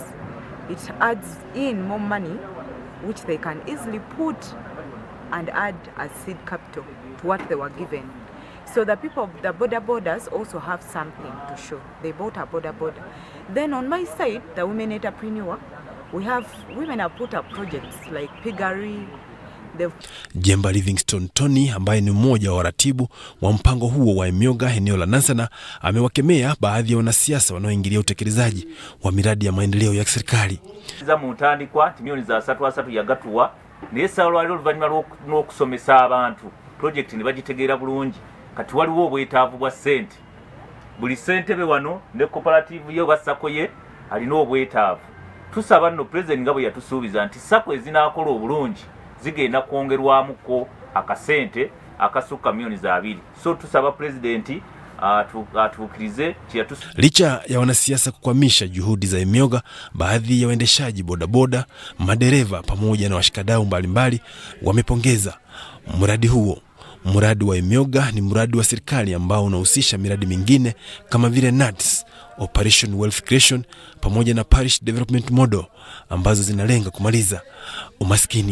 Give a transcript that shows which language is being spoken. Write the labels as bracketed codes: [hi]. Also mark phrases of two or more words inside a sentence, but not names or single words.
[en] It adds in more money, which they can easily put and add as seed capital to what they were given. So the people of the borders also have something to show. They bought a border. Then on my side, the women entrepreneur, women have put up projects like piggery. [sw] Jemba Livingstone Tony ambaye ni mmoja wa waratibu wa mpango huo wa Emyoga eneo la Nansana amewakemea baadhi ya wanasiasa wanaoingilia utekelezaji wa miradi ya maendeleo ya serikali. [lg] Za mutandikwa milioni za 3 yagatuwa nesa olwali oluvanyuma n'okusomesa abantu project ne bagitegeera bulungi kati waliwo obwetaavu bwa sente buli sente be wano ne cooperative yo basako ye alina obwetaavu tusaba no president ngabo yatusuubiza nti sako ezinaakola obulungi zigenda kwongerwamuko akasente akasuka milioni za 2. So tusaba president atukirize [sw] licha ya wanasiasa kukwamisha juhudi za Emyoga, baadhi ya waendeshaji bodaboda, madereva pamoja na washikadau mbalimbali wamepongeza mradi huo. Mradi wa Emyoga ni mradi wa serikali ambao unahusisha miradi mingine kama vile NATS, Operation Wealth Creation pamoja na Parish Development Model ambazo zinalenga kumaliza umaskini.